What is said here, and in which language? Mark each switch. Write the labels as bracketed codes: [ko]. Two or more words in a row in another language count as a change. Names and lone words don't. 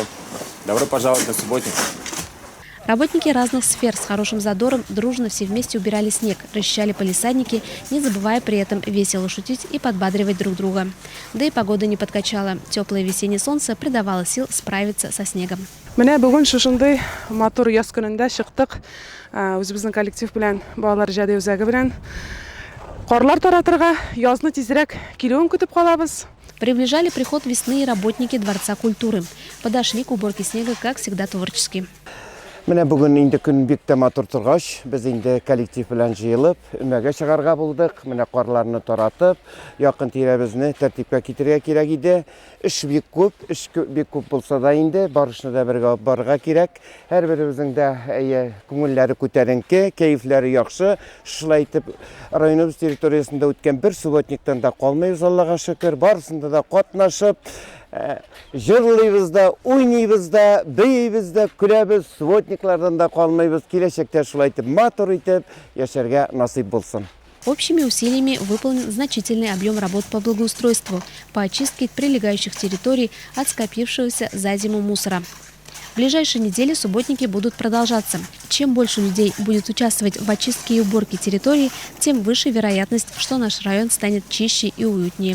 [ru] Добро пожаловать на субботник. Работники разных сфер с хорошим задором дружно все вместе убирали снег, расчищали палисадники, не забывая при этом весело шутить и подбадривать друг друга. Да и погода не подкачала. Теплое весеннее солнце придавало сил справиться со снегом. [tt] Менә бүген шушындай матур яз көнендә чыктык. Үзебезнең коллектив белән балалар җәде үзәге белән карлар таратырга, язны тизрәк килүен көтеп калабыз. [ru] Приближали приход весны и работники Дворца культуры. Подошли к уборке снега, как всегда, творчески. [tt] Менә бүген инде көн бик тә матур торгач, без инде коллектив белән җыелып, өмәгә чыгарга булдык. Менә карларны таратып, якын тирәбезне тәртипкә китерергә кирәк иде. Эш бик күп булса да инде барышны да бергә барырга кирәк. Һәрберебезнең дә күңелләре күтәренке, кәефләре яхшы. Шулай итеп, районыбыз территориясендә үткән бер субботниктан да калмыйбыз, Аллага шөкер. Барысында да катнашып, жырлыйбыз да, уйныйбыз да, бейбез да, көләбез, субботниклардан да калмыйбыз. Киләчәктә шулай итеп матур итеп яшәргә насыйп булсын. [ru] Общими усилиями выполнен значительный объем работ по благоустройству, по очистке прилегающих территорий от скопившегося за зиму мусора. В ближайшие недели субботники будут продолжаться. Чем больше людей будет участвовать в очистке и уборке территорий, тем выше вероятность, что наш район станет чище и уютнее.